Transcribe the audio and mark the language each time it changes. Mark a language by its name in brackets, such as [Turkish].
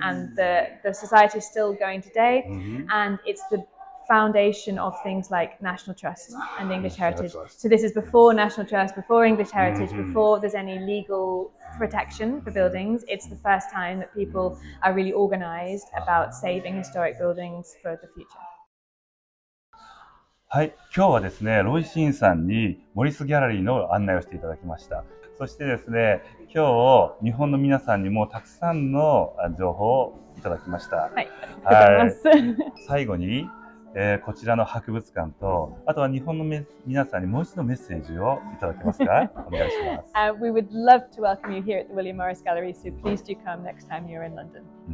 [English] And the society is still going today, and it's the foundation of things like National Trust and English Heritage. So this is before National Trust, before English Heritage, before there's any legal protection for buildings. It's the first time that people are really organized about saving historic buildings for the future. [Japanese] はい、今日はですね、ロイシーンさんにモリスギャラリーの案内をしていただきました。そしてですね、今日日本の皆さんにもたくさんの情報をいただきました。はい、ありがとうございます。最後にこちらの博物館と、あとは日本の皆さんにもう一度メッセージをいただけますか？お願いします。 [English] We would love to welcome you here at the William Morris Gallery, so please do come next time you're in London.